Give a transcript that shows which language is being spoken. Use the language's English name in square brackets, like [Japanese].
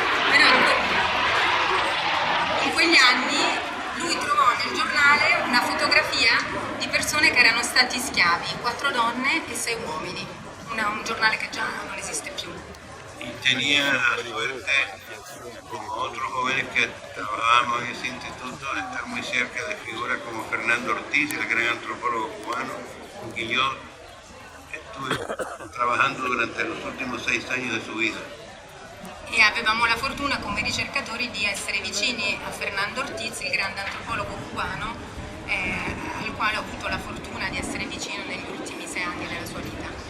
[Italian] Però in quegli anni lui trovò nel giornale una fotografia di persone che erano stati schiavi, 4 donne e 6 uomini. Un giornale che già non esiste più. [Spanish] Y tenía la suerte, como otros jóvenes que trabajábamos en ese instituto, de estar muy cerca de figuras como Fernando Ortiz, el gran antropólogo cubano, con quien yo estuve trabajando durante los últimos 6 años de su vida. [Italian] E avevamo la fortuna come ricercatori di essere vicini a Fernando Ortiz, il grande antropologo cubano, al quale ho avuto la fortuna di essere vicino negli ultimi 6 anni della sua vita.